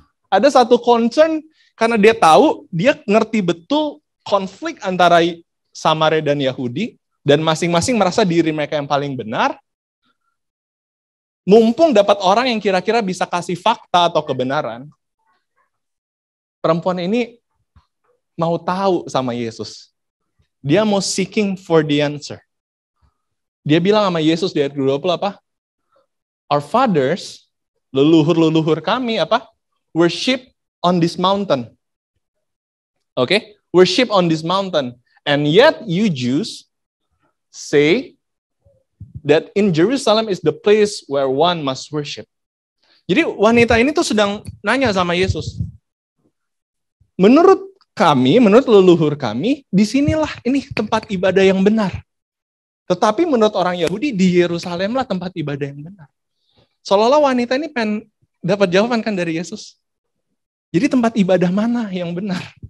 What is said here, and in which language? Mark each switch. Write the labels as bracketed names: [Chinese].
[Indonesian] Ada satu concern, karena dia tahu, dia ngerti betul konflik antara Samaria dan Yahudi, dan masing-masing merasa diri mereka yang paling benar. Mumpung dapat orang yang kira-kira bisa kasih fakta atau kebenaran, perempuan ini mau tahu sama Yesus. Dia mau [English] seeking for the answer. [Indonesian] Dia bilang sama Yesus di ayat 20 apa? [English] Our fathers, [Indonesian] leluhur-leluhur kami apa? [English] Worship on this mountain. Okay? Worship on this mountain. And yet you Jews say that in Jerusalem is the place where one must worship. [Indonesian] Jadi wanita ini tuh sedang nanya sama Yesus. Menurut kami, menurut leluhur kami, disinilah ini tempat ibadah yang benar. Tetapi menurut orang Yahudi, di Yerusalemlah tempat ibadah yang benar. Seolah-olah wanita ini pengen dapat jawaban kan dari Yesus. Jadi tempat ibadah mana yang benar?